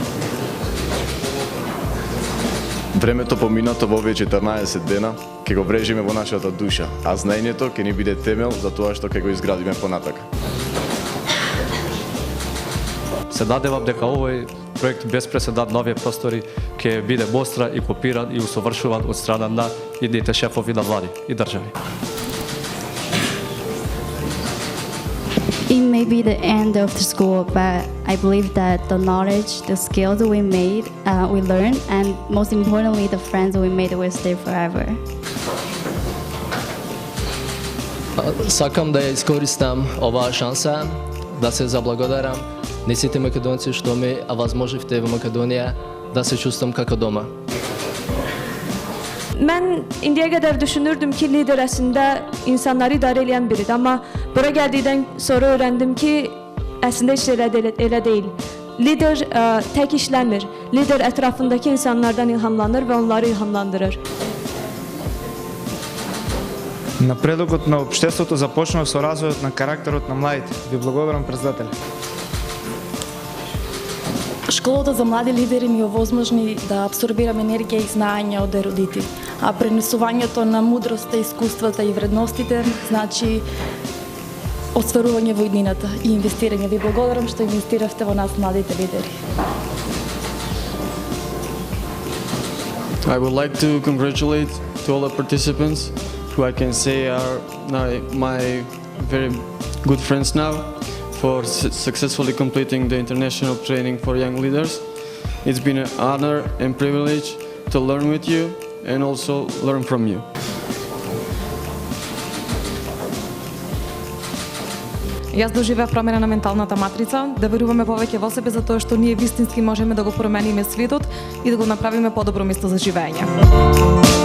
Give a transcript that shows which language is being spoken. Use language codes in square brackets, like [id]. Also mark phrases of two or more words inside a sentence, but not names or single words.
[mk] Времето поминато во овие 14 дена ќе го врежиме во нашата душа, а знаењето ќе ни биде темел за тоа што ќе го изградиме понатака. Се надевам дека овој проект без преседан на овие простори ќе биде мостра и копиран и усовршуван од страна на идните шефови на млади и држави. [en] It may be the end of the school, but I believe that the knowledge, the skills we made, we learned, and most importantly, the friends we made will stay forever. [mk] Сакам да ја искористам оваа шанса да се заблагодарам на сите македонци што ме овозможивте во Македонија да се чувствам како дома. [tr] Ben indiye kadar düşünürdüm ki lider aslında insanları idare eden biridir ama buraya geldikten sonra öğrendim ki aslında hiç öyle değil. [az] Lider tek işlemir. Lider etrafındaki insanlardan ilhamlanır ve onları ilhamlandırır. [mk] Напредокот на општеството започнува со развојот на карактерот на младите. Ви благодарам, претседател. Школата за млади лидери ми овозможни да абсорбирам енергија и знаење од ерудити, а пренесувањето на мудроста, искуствата и вредностите значи остварување во иднината и инвестирање. Ви благодарам што инвестиравте во нас младите лидери. [en] I would like to congratulate to all the participants who I can say are my very good friends now, for successfully completing the international training for young leaders. It's been an honor and privilege to learn with you and also learn from you. [mk] Јас доживеав промена на менталната матрица, да веруваме повеќе во себе за тоа што ние вистински можеме да го промениме светот и да го направиме подобро место за живење.